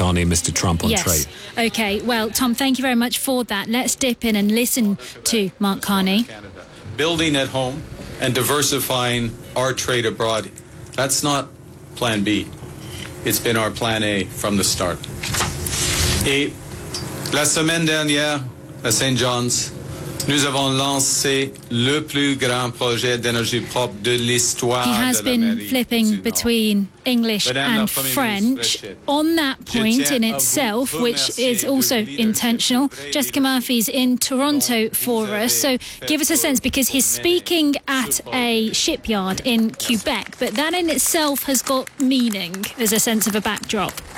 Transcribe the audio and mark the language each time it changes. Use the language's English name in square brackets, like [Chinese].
[English] Carney and Mr. Trump on trade. Okay. Well, Tom, thank you very much for that. Let's dip in and listen to Mark Carney. Canada, building at home and diversifying our trade abroad. That's not plan B. It's been our plan A from the start. [French] Et la semaine dernière, à St. John's, nous avons lancé le plus grand projet d'énergie propre de l'histoire. [English] He has been flipping between English and French on that point in itself, which is also intentional. Jessica Murphy's in Toronto for us. So give us a sense, because he's speaking at a shipyard in Quebec, but that in itself has got meaning as a sense of a backdrop.